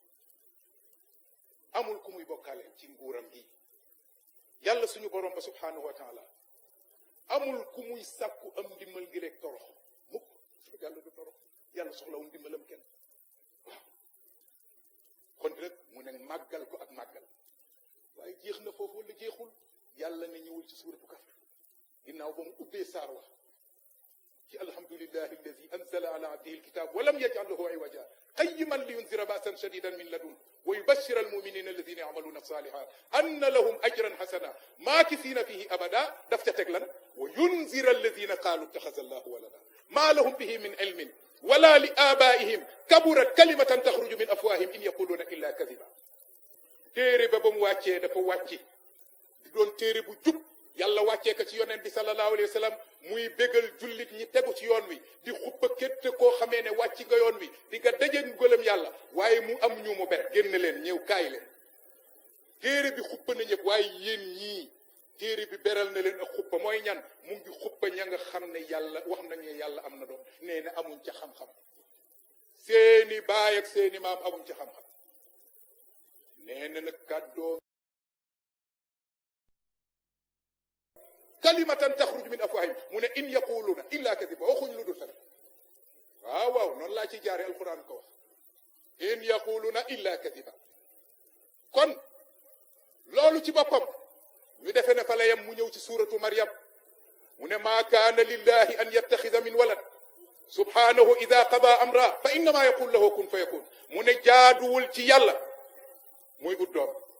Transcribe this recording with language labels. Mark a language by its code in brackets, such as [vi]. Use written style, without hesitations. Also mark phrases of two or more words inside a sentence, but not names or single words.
[wo] amul ku muy bokkaale ci nguuram gi yàlla suñu borom ba [ar] سبحانه وتعالى [wo] amul ku muy sàkku am ndimbal ngi rek torox mukk yàlla du torox yàlla soxlawul ndimbalam kenn waaw kon rek mu ne màggal ko ak màggal waaye jeex na foofu wala jeexul yàlla ne ñëwul ci suuratu Kahf ginnaaw ba mu ubbee saar wax ci [ar] الحمد لله الذي أنزل على عبده الكتاب ولم يجعل له عوجا قيما لينذر بأسا شديدا من لدنه ويبشر المؤمنين الذين يعملون الصالحات أن لهم أجرا حسنا ماكثين فيه أبدا [wo] daf ca teg lan [ar] وينذر الذين قالوا اتخذ الله ولدا ما لهم به من علم ولا لآبائهم كبرت كلمة تخرج من أفواههم إن يقولون إلا كذبا [wo] téere ba mu wàccee dafa wàcci di doon téere bu jub yàlla wàccee ko ci yonent bi [ar] صلى الله عليه وسلم [wo] muy bégal jullit ñi tegu ci yoon wi di xuppa kétte koo xamee ne wàcc nga yoon wi di nga dajeeg gëlëm yàlla waaye mu am ñu mu ber génn leen ñëw kaay leen téere bi xuppa na ñëpp waaye yéen ñii téere bi beral na leen ak xuppa mooy ñan mu ngi xuppa ña nga xam ne yàlla wax nañu ne yàlla am na doom nee na amuñ ca xam-xam seeni baay ak seeni maam amuñ ca xam-xam nee na nag kàddoo [ar] كلمة تخرج من أفواههم [wo] mu ne [ar] إن يقولون إلا كذبا [wo] waxuñ lu dul fen waaw noonu laa ci jaare alquran ko wax [ar] إن يقولون إلا كذبا [wo] kon loolu ci boppam ñu defe ne fa la yem mu ñëw ci suuratu Maryam mu ne [ar] ما كان لله أن يتخذ من ولد سبحانه إذا قضى أمرا فإنما يقول له كن فيكون [wo] mu ne jaaduwul ci yàlla muy ut doom